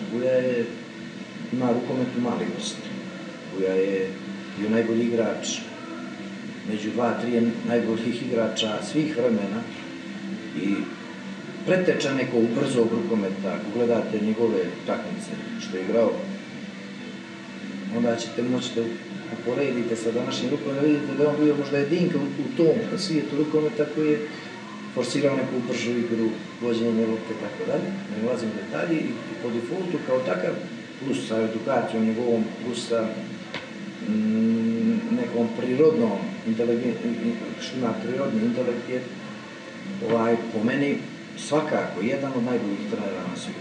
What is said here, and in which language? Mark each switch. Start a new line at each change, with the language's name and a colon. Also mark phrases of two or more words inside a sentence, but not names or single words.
Serbian: Вуја има рукометну малиност. Вуја е био најголи играч, меѓу 2-3 најголих играча свих времена и претеча некој брзог рукомета. Ако гледате негове такмице што е игрao, onda ćete moći da uporedite sa današnjim rukometom, vidite da on bio možda jedinka u tom svijetu rukometa koji je forsirao neku bržu igru, vođenje lopte i tako dalje. Ne ulazim u detalji i po defaultu kao takav, plus sa edukacijom njegovom, plus sa nekom prirodnom inteligencijom, što ima prirodni intelekt, po meni svakako jedan od najboljih trenera na svijetu.